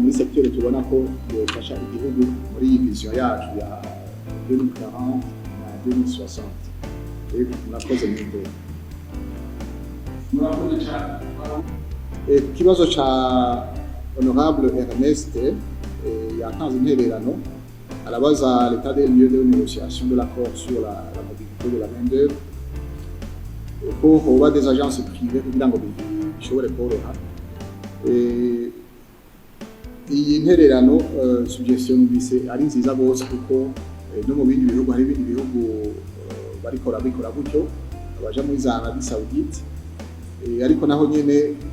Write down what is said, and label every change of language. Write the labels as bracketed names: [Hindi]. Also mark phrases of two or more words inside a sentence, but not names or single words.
[Rundi] muri secteur tubona ko yofasha igihugu muri iyi vision yacu ya 2040 na 2060 murakoze mwebwe murakoze cyane ikibazo ca honorable Ernest yatanze intererano arabaza [French] l'état des lieux de négociation de l'accord sur la mobilité de la main-d'œuvre [Rundi] ko hoba [French] des agences privées [Rundi] kugira ngo bishobore koroha iyi ntererano suggestion bise ari nziza gose kuko no mu bindi bihugu hari ibindi bihugu bikora gutyo abaja muri za Arabie Saoudite ariko naho nyene